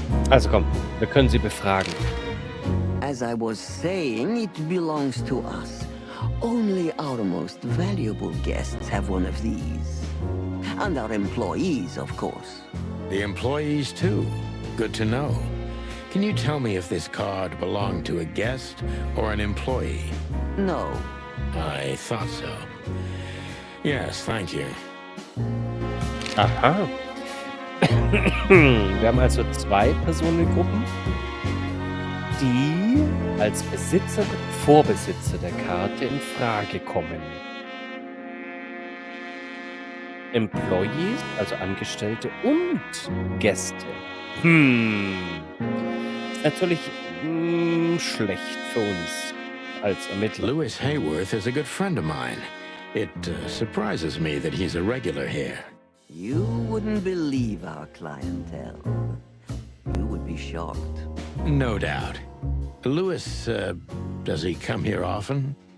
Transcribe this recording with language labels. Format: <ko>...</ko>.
<de>Also komm, wir können sie befragen.</de> <en>As I was saying, it belongs to us. Only our most valuable guests have one of these. And our employees, of course. The employees, too. Good to know. Can you tell me if this card belonged to a guest or an employee? No. I thought so. Yes, thank you. Aha.</en> <de>Wir haben also 2 Personengruppen, die als Besitzer, Vorbesitzer der Karte in Frage kommen. Employees, also Angestellte und Gäste. Ist natürlich schlecht für uns als Ermittler.</de> <en>Louis Hayworth is a good friend of mine. It surprises me that he's a regular here. You wouldn't believe our clientele. You would be shocked. No doubt. Louis, does he come here often?</en>